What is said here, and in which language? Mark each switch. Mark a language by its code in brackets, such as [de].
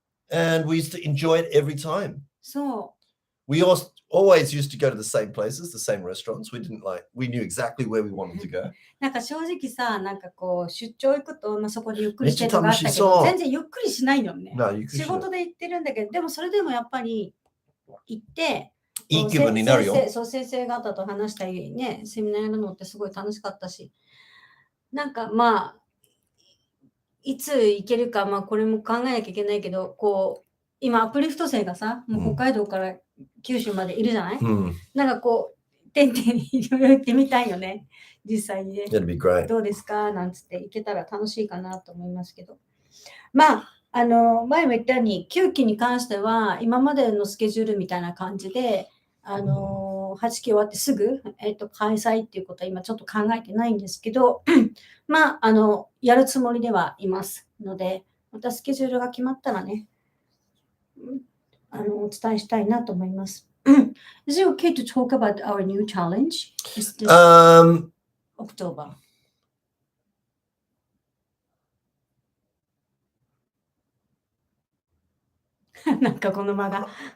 [en] And we used to enjoy it every time. So we always used to go to the same places, the same restaurants. We knew exactly where we wanted to go. [ja] なんか正直さ、なんかこう出張行くと、まあ、そこでゆっくりしてるのがあったけど、全然ゆっくりしないのね。仕事で行ってるんだけど、でもそれでもやっぱり行って、いい気分になるよ。先生方と話したりね、セミナーやるのってすごい楽しかったし、なんかまあ、いつ行けるか、まあこれも考えなきゃいけないけど、こう、今アップリフト生がさ、もう北海道から九州までいるじゃない、なんかこう、てんてんにいろいろ行ってみたいよね。実際にね。どうですかなんつって行けたら楽しいかなと思いますけど。まあ、前も言ったように、9期に関しては、今までのスケジュールみたいな感じで、8期終わってすぐ、開催っていうことは今ちょっと考えてないんですけど、まあ、やるつもりではいますので、またスケジュールが決まったらね、お伝えしたいなと思います。 [en] Is it okay to talk about our new challenge? Is this October? [ja] なんかこの間が。